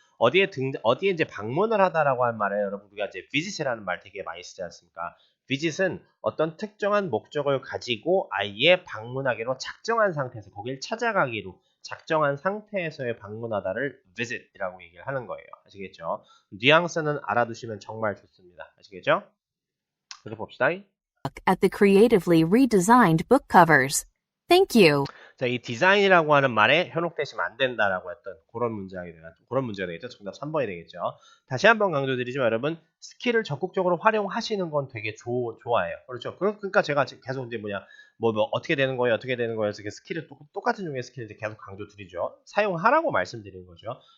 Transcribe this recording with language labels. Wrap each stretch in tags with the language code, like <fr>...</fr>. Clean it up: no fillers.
<ko>어디에 이제 방문을 하다라고 하는 말에 여러분 우리가 이제 visit이라는 말 되게 많이 쓰지 않습니까? visit은 어떤 특정한 목적을 가지고 아예 방문하기로 작정한 상태에서 거길 찾아가기로 작정한 상태에서의 방문하다를 visit이라고 얘기를 하는 거예요. 아시겠죠? 뉘앙스는 알아두시면 정말 좋습니다. 아시겠죠? 그래서 봅시다.</ko> <en>At the creatively redesigned book covers. Thank you.</en> <ko>자, 이 디자인이라고 하는 말에 현혹되시면 안 된다라고 했던 그런 문제가 되겠죠. 정답 3번이 되겠죠. 다시 한번 강조드리지만 여러분 스킬을 적극적으로 활용하시는 건 되게 좋아해요. 그렇죠. 그러니까 제가 계속 이제 뭐 어떻게 되는 거예요, 어떻게 되는 거예요. 그래서 스킬을 똑같은 종류의 스킬을 이제 계속 강조드리죠. 사용하라고 말씀드리는 거죠.</ko>